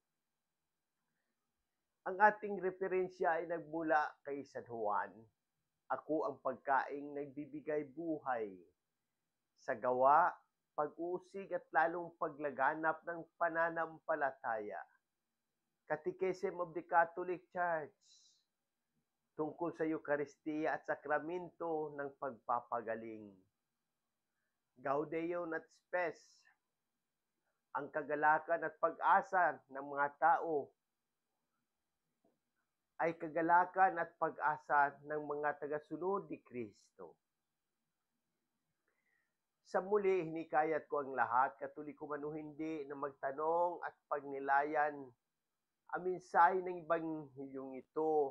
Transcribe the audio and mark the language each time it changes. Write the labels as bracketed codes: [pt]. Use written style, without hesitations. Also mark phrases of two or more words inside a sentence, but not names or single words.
[tl] Ang ating referensya ay nagmula kay San Juan. Ako ang pagkaing nagbibigay buhay. Sa gawa, pag-usig at lalong paglaganap ng pananampalataya. Catechism of the Catholic Church tungkol sa Eucharistia at sakramento ng pagpapagaling. Gaudium et Spes, ang kagalakan at pag-asa ng mga tao ay kagalakan at pag-asa ng mga tagasunod ni Kristo. Sa muli, hinikayat ko ang lahat, Katoliko man o hindi, na magtanong at pagnilayan ang mensahe ng Ebanghilyong ito.